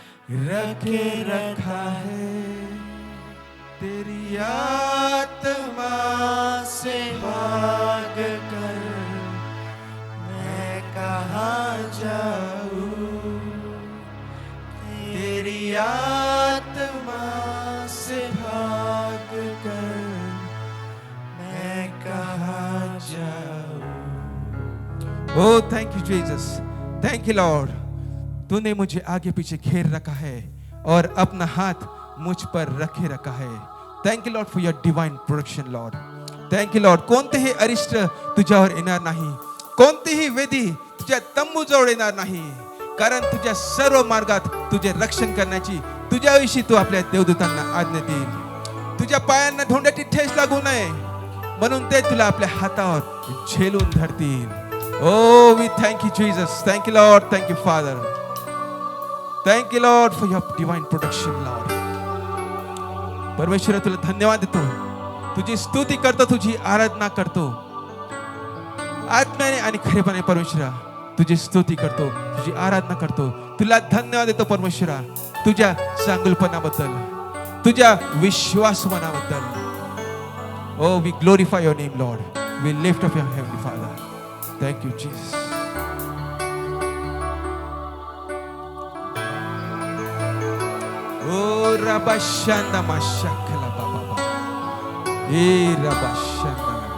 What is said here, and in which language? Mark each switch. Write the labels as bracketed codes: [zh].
[hi] रखे रखा है। तेरी आत्मा से भाग कर मैं कहाँ जाऊँ, तेरी आत्मा से भाग कर मैं कहाँ जाऊँ। [en] Oh, thank you Jesus, thank you Lord। [hi] तूने मुझे आगे पीछे घेर रखा है और अपना हाथ मुझ पर रखे रखा है। [en] Thank you Lord for your divine protection Lord. Thank you Lord. [mr] कोणतेही अरिष्ट तुझ्यावर येणार नाही, कोणतीही वेदी तुझ्या तंबूजवळ येणार नाही, कारण तुझ्या सर्व मार्गात तुझे रक्षण करण्याची तुझ्याविषयी तू आपल्या देवदूतांना आज्ञा देईल। तुझ्या पायांना धोंड्याची ठेच लागू नये म्हणून ते तुला आपल्या हातावर झेलून धरतील। [en] Oh we thank you Jesus, thank you lord, thank you father, thank you lord for your divine protection lord. [mr] परमेश्वर तुला धन्यवाद देतो, तुझी स्तुती करतो, तुझी आराधना करतो आत्म्याने आणि खरेपणाने। परमेश्वरा तुझी स्तुती करतो, तुझी आराधना करतो, तुला धन्यवाद देतो परमेश्वरा, तुझ्या चांगुलपणाबद्दल, तुझ्या विश्वासमनाबद्दल। [en] Oh we glorify your name lord, we lift up your heavenly father. Thank you Jesus. ओ रबाशंदा माशकला बाबा, ए रबाशंदा।